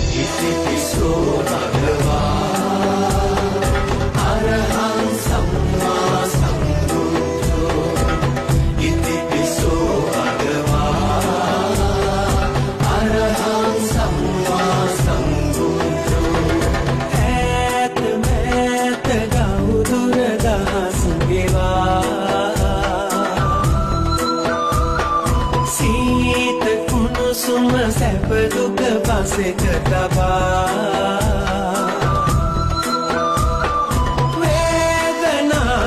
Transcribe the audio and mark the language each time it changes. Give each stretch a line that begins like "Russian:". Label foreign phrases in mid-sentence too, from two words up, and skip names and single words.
Pali: ඉතිපිසෝ භගවා අරහං සම්මා සම්බුද්ධෝ ඉතිපිසෝ භගවා අරහං සම්මා සම්බුද්ධෝ
Sinhala: ඈත මෑත ගෞදුර දහස් ගෙවා සීත කුණුසුම සැප දුක පසෙක තබා වේදනා